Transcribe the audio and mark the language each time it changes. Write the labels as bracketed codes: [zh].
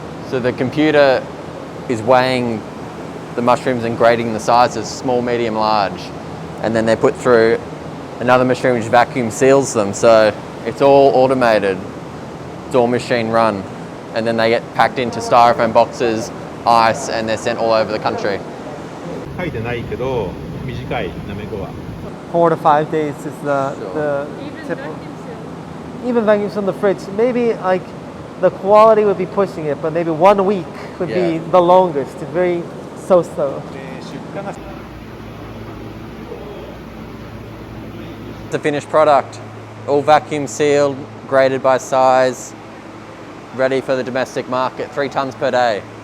[en] So the computer is weighing the mushrooms and grading the sizes, small, medium, large, and then they're put through another machine which vacuum seals them. So it's all automated, it's all machine run, and then they get packed into styrofoam boxes, ice, and they're sent all over the country. [ja] 書いてないけど短いなめこは。 [en] 4 to 5 days is the Even typical. vacuum seal. Even vacuums from the fridge. Maybe like the quality would be pushing it, but maybe 1 week would be Yeah. the longest. Very so-so. [ja] で出荷が [en] The finished product, all vacuum sealed, graded by size, ready for the domestic market, 3 tons per day.